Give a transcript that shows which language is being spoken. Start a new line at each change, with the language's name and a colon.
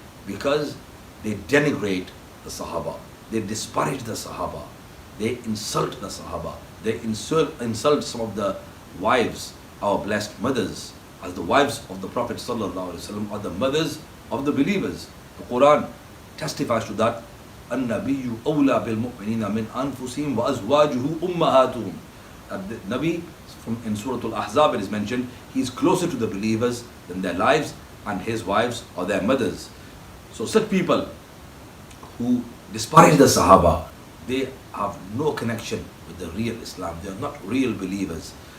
English: Because they denigrate the Sahaba, they disparage the Sahaba, they insult the Sahaba, they insult some of the wives, our blessed mothers, as the wives of the Prophet sallallahu alaihi wasallam are the mothers of the believers. The Quran testifies to that.
Arabic: النبي أولى بالمؤمنين من أنفسهم وأزواجه أمهاتهم.
English: The Nabi, in Surah Al-Ahzab it is mentioned, he is closer to the believers than their lives, and his wives are their mothers. So such people who disparage the Sahaba, they have no connection with the real Islam. They are not real believers.